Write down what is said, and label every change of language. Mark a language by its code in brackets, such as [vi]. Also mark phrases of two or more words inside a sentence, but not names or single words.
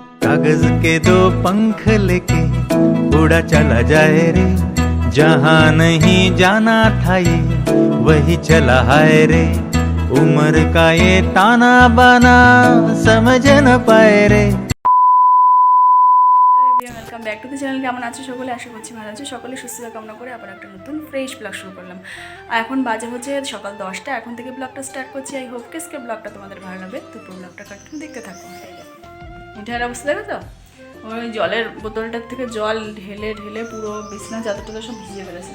[hi] कागज के दो पंख लेके उड़ा चला जाए रे, जहाँ नहीं जाना था ये वही चला है रे। उम्र का ये ताना बाना समझ न पाए रे। [en] Welcome back to the channel. [bn] কেমন আছো সকলে? আশা করছি ভালো আছো সকলে। সুস্থতা কামনা করে আবার একটা নতুন [en] fresh blog [bn] শুরু করলাম। আর এখন বাজে হচ্ছে সকাল 10টা। এখন থেকে ব্লগটা স্টার্ট করছি। [en] I hope [bn] কেসকে ব্লগটা তোমাদের ভালো লাগবে। দুপুর ব্লগটা কন্টিনিউ দেখতে থাকো। মিঠাইয়ের অবস্থা দেখো তো, ওই জলের বোতলটার থেকে জল ঢেলে ঢেলে পুরো বিছনা চাদরটা সব ভিজে ফেলেছে।